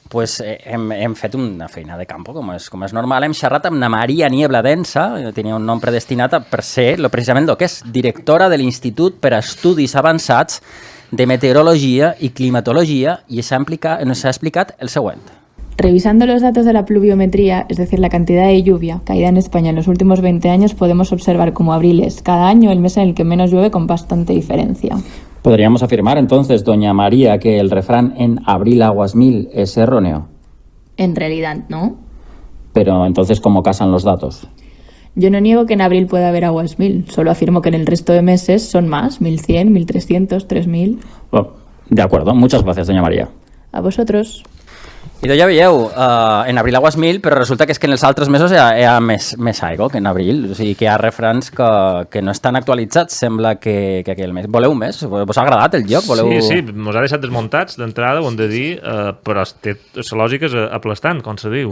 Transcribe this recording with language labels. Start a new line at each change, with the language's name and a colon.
Catalan: Pues hem fet una feina de campo, com és normal. Hem xerrat amb na Maria Niebla Densa, tenia un nom predestinat per ser precisament el que és directora de l'Institut per a Estudis Avançats de Meteorologia i Climatologia, i s'ha explicat el següent.
Spanish: Revisando los datos de la pluviometría, es decir, la cantidad de lluvia caída en España en los últimos 20 años, podemos observar como abril es cada año el mes en el que menos llueve con bastante diferencia. ¿Podríamos afirmar entonces, doña María, que el refrán en abril aguas mil es erróneo? En realidad, no. Pero entonces, ¿cómo casan los datos? Yo no niego que en abril pueda haber aguas mil, solo afirmo que en el resto de meses son más, 1100, 1300, 3000. Oh, de acuerdo, muchas gracias, doña María. A vosotros.
Catalan: I ja veieu,
Spanish: en abril aguas mil,
Catalan: però resulta que és que en els altres mesos hi ha més aigua que en abril, o sigui que hi ha refrans que no estan actualitzats, sembla que aquell mes. Voleu més? Vos ha agradat el joc? Sí, mos ha deixat desmuntats d'entrada, ho hem de dir, però la lògica és aplastant, com se diu.